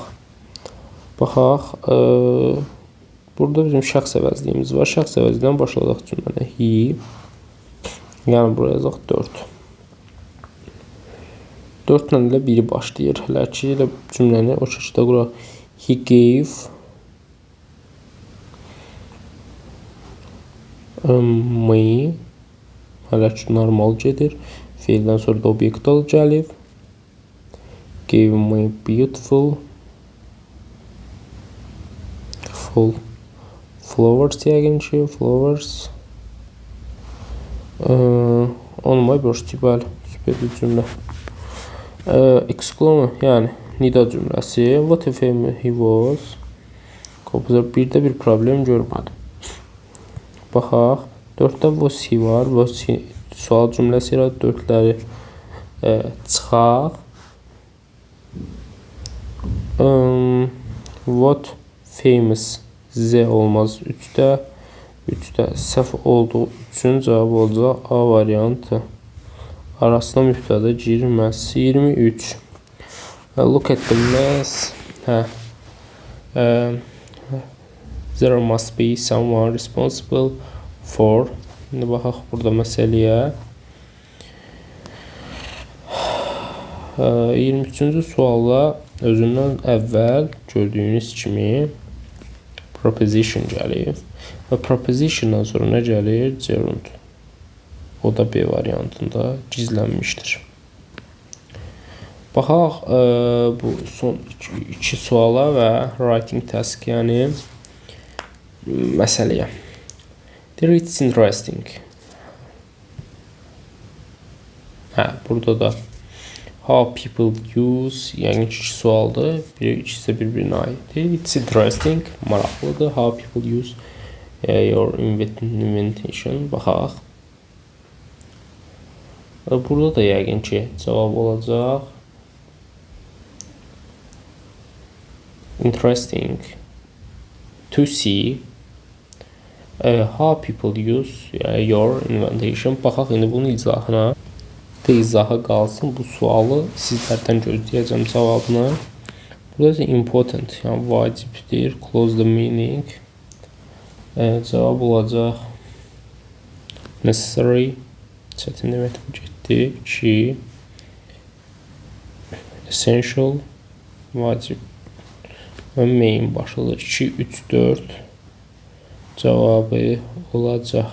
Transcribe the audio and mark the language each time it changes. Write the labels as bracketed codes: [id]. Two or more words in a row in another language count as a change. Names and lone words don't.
[az] Baxaq. Burada bizim şəxs əvəzliyimiz var. Şəxs əvəzliyindən başladıq cümləni. He. Yəni buraya yazaq 4. 4 ilə də biri başlayır. Hələ ki ilə cümləni o şəkildə quraq. [en] He gave me. [az] Hələ ki normal gedir. Feildən sonra da obyekt gəlib. [en] Gave me beautiful flowers [az] yəqin ki. [en] Flowers. On my birthday, [az] bəli. Süper bir cümlə. Exclama, yəni nida cümləsi. [en] What if he was? [az] Bir də bir problem görmədim. Baxaq. 4-də [en] was he [az] var. [en] Was he [az] sual cümləsi ilə 4-ləri çıxaq. [en] What famous [az] Z olmaz 3-də. 3-də səhv olduğu üçün cavab olacaq A variantı. Arasına mübtəda girməz. 23. [en] Look at the mess. There must be someone responsible for. [az] İndi baxaq burada məsələyə. 23-cü sualla özündən əvvəl gördüyünüz kimi proposition gəlir. Və propositiondan sonra nə gəlir? Gerund. O da B variantında gizlənmişdir. Baxaq bu son iki suala və [en] writing task, [az] yəni məsələyə. [en] It's interesting. [az] Burada da [en] how people use, [az] yəni iki sualdır. İkisi bir-birinə aiddir. [en] It's interesting, maraqlıdır. How people use your invention. [az] Baxaq. Burada da yəqin ki cavab olacaq. [en] Interesting to see how people use your invention. [az] Baxaq indi bunun izahına. İzaha qalsın. Bu sualı sizlərdən gözləyəcəm cavabını. Burada important, yəni vacibdir. [en] Close the meaning. [az] Cavab olacaq necessary. Çətin demək bu getdi. 2. Essential. Vacib. Və main başlıdır. 2, 3, 4. Cavabı olacaq.